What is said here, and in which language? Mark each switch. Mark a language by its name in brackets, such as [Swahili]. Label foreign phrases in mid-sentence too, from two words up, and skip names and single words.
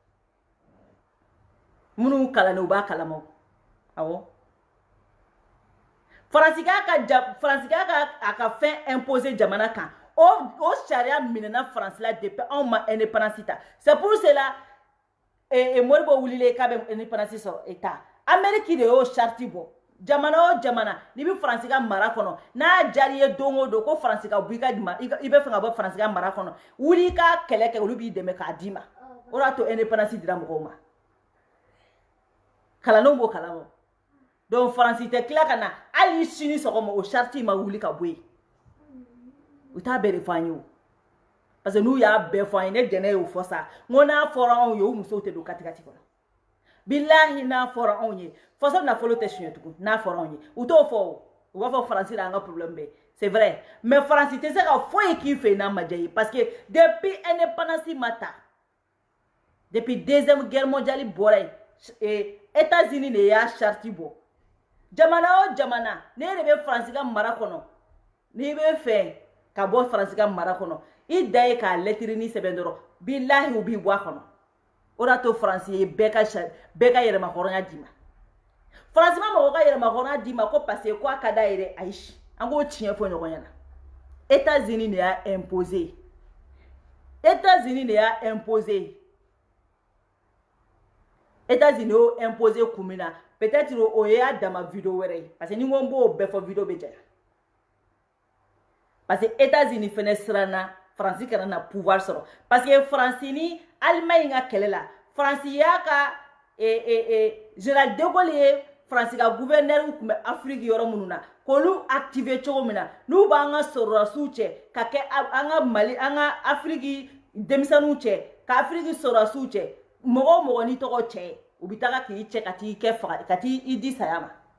[Bambara] minnu kalanni u b'a kalama o awɔ France k'a ka fɛn imposer jamana kan o charia minɛna France la depuis anw ma indépendance ta [French] c'est pour cela [Bambara] Moribo wulile k'a bɛ indépendance sɔrɔ État Amérique de y'o charte bɔ jamana o jamana n'i bɛ France ka mara kɔnɔ n'a jari ye don o don ko France ka bɔ i bɛ fɛ ka bɔ France ka mara kɔnɔ wuli i ka kɛlɛ kɛ olu b'i dɛmɛ k'a d'i ma o de y'a to indépendance dira mɔgɔw ma kalandenw b'o kalama donc France tɛ tila ka na hali sini sɔgɔma o charte ma wuli ka bɔ yen u t'a bɛɛ de fɔ an ye o [French] parce que [Bambara] n'u y'a bɛɛ fɔ an ye ne jɛnɛ y'o fɔ sa n ko n'a fɔra anw ye o musow tɛ don katigati kɔnɔ bilahi n'a fɔra anw ye faso nafolo tɛ suɲɛ tugun n'a fɔra anw ye u t'o fɔ o u b'a fɔ France la an ka problème bɛ [French] c'est vrai mais [Bambara] France tɛ se ka foyi k'i fɛ yen n'a ma diya ye [French] parce que [Bambara] depuis indépendance ma ta depuis [French] deuxième guerre mondiale [Bambara] bɔra yen États-Unis de y'a charte bɔ jamana o jamana ne de bɛ France ka mara kɔnɔ n'i bɛ fɛ ka bɔ France ka mara kɔnɔ i da ye k'a lettre ni sɛbɛn dɔrɔn bilahi u b'i bɔ a kɔnɔ o de y'a to France ye bɛɛ ka yɛrɛma hɔrɔnya d'i ma France ma mɔgɔ ka yɛrɛma hɔrɔnya d'i ma ko [French] parce que [Bambara] ko a ka d'a ye dɛ ayi an k'o tiɲɛ fɔ ɲɔgɔn ɲɛna États-Unis de y'a imposé États-Unis de y'a imposé États-Unis y'o imposé kun min na peut-être o y'a dama vidéo wɛrɛ ye parce que ni n ko n b'o bɛɛ fɔ vidéo bɛ janya parce que États-Unis fɛnɛ siranna France kana na pouvoir sɔrɔ [French] parce que [Bambara] France ni Allemagne ka kɛlɛ la France y'a ka général de Gaulle ye France ka gouverneur tun bɛ Afrique yɔrɔ minnu na k'olu activer cogo min na n'u b'an ka sɔrɔdasiw cɛ ka kɛ an ka Mali an ka Afiriki denmisɛnninw cɛ ka Afiriki sɔrɔdasiw cɛ mɔgɔ o mɔgɔ n'i tɔgɔ cɛ ye u bɛ taga k'i cɛ ka t'i kɛ faga ka t'i di saya ma